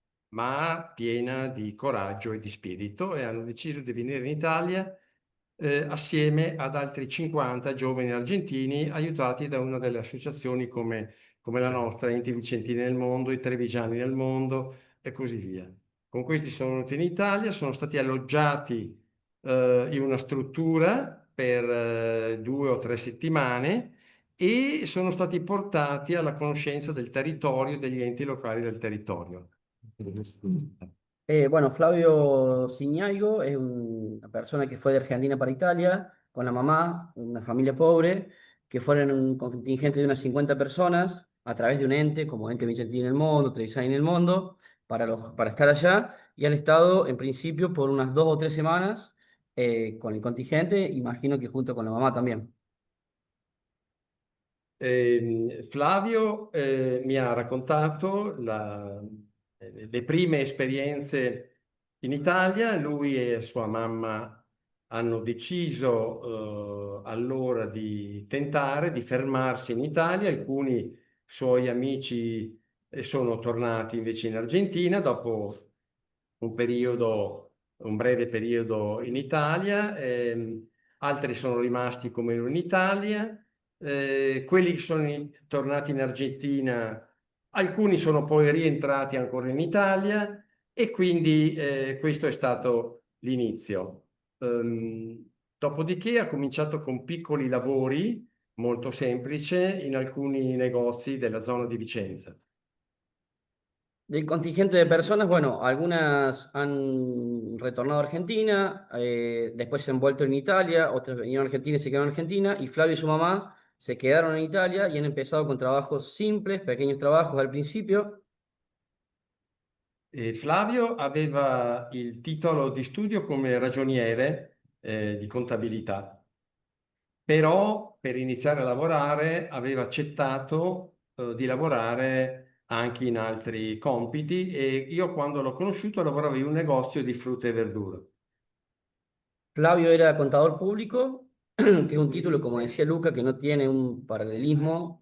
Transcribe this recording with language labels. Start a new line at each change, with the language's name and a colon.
Italian: ma piena di coraggio e di spirito, e hanno deciso di venire in Italia assieme ad altri 50 giovani argentini, aiutati da una delle associazioni come la nostra, Enti Vicentini nel mondo, i Trevigiani nel mondo e così via. Con questi sono venuti in Italia, sono stati alloggiati in una struttura per 2 o 3 settimane e sono stati portati alla conoscenza del territorio e degli enti locali del territorio.
Spanish: Bueno, Flavio Siñaigo es una persona que fue de Argentina para Italia con la mamá, una familia pobre, que fueron un contingente de unas 50 personas a través de un ente como Ente Vicentini en el Mundo, Trevisan en el Mundo, para estar allá, y han estado en principio por unas 2 o 3 semanas con el contingente, imagino que junto con la mamá también.
Italian: Flavio mi ha raccontato le prime esperienze in Italia. Lui e sua mamma hanno deciso allora di tentare di fermarsi in Italia. Alcuni suoi amici sono tornati invece in Argentina dopo un breve periodo in Italia, altri sono rimasti come lui in Italia. Quelli che sono tornati in Argentina Alcuni sono poi rientrati ancora in Italia e quindi questo è stato l'inizio. Dopodiché ha cominciato con piccoli lavori molto semplici in alcuni negozi della zona di Vicenza.
Spanish: Del contingente de personas, bueno, algunas han retornado a Argentina, después se han vuelto en Italia, otras vinieron a Argentina y se quedaron en Argentina, y Flavio y su mamá se quedaron en Italia y han empezado con trabajos simples, pequeños trabajos al principio.
Italian: Flavio aveva il titolo di studio come ragioniere di contabilità, però per iniziare a lavorare aveva accettato di lavorare anche in altri compiti e io quando l'ho conosciuto lavoravo in un negozio di frutta e verdura.
Spanish: Flavio era contador público, que es un título, como decía Luca, que no tiene un paralelismo.